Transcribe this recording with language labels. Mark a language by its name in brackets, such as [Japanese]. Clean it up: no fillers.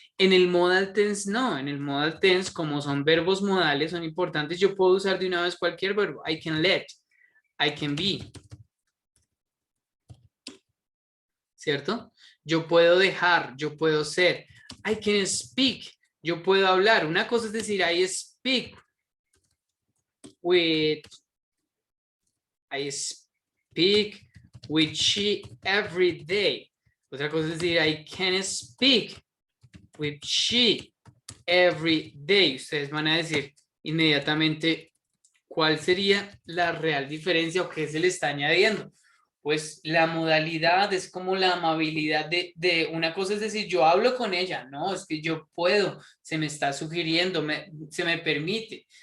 [Spanish] En el modal tense no, en el modal tense, como son verbos modales, son importantes, yo puedo usar de una vez cualquier verbo. [English] I can let, I can be. [Spanish] ¿Cierto? Yo puedo dejar, yo puedo ser. [English] I can speak, [Spanish] yo puedo hablar. Una cosa es decir, [English] I speak with, I speak with she every day. [Spanish] Otra cosa es decir, [English] I can speak with she every day. [Spanish] Ustedes van a decir inmediatamente cuál sería la real diferencia o qué se le está añadiendo. Pues la modalidad es como la amabilidad de una cosa, es decir, yo hablo con ella, no, es que yo puedo, se me está sugiriendo, se me permite.